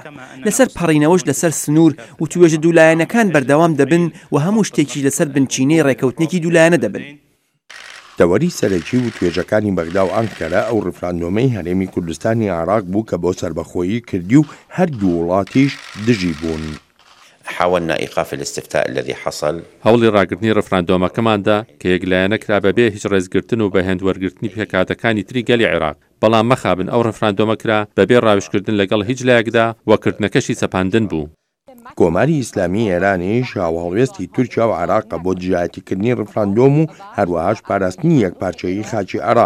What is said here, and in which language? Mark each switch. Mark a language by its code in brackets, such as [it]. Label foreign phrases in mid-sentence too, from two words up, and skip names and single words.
[ckb] لەسەر پەڕینەوەش لەسەر سنوور و توێژە دوولایەنەکان بەردەوام دەبن و هەموو شتێکی لەسەر بنچینەی ڕێکەوتنێکی دوولایەنە دەبن. تەوەری سەرەکی و توێژەکانی بەغدا و ئەنکەرە ئەو ڕفراندۆمەی هەرێمی کوردستانی عێراق بوو کە بۆ سەربەخۆیی کردی و هەردوو وڵاتیش دژی بوون. [ar] حاولنا إيقاف الاستفتاء الذي حصل. [ckb] هەوڵی ڕاگررتنی ڕفراندۆمەکەماندا کە یەکلایەنە کرا بەبێ هیچ ڕێزگرتن و بە هێندوەرگرتنی پێکاتەکانی تری گەلی عێراق. بەڵام مەخابن ئەو ڕفراندۆمە کرا بەبێ ڕاویشکردن لەگەڵ هیچ لایەکدا وەکردنەکەشی سەپاندن بوو. کۆماری ئیسلامی ئێرانیش هاوهەڵوێستی تورکیا و عێراقە بۆ دژایەتیکردنی ڕفراندۆم و هەروەهاش پاراستنی یەکپارچەیی خاکی عێراق.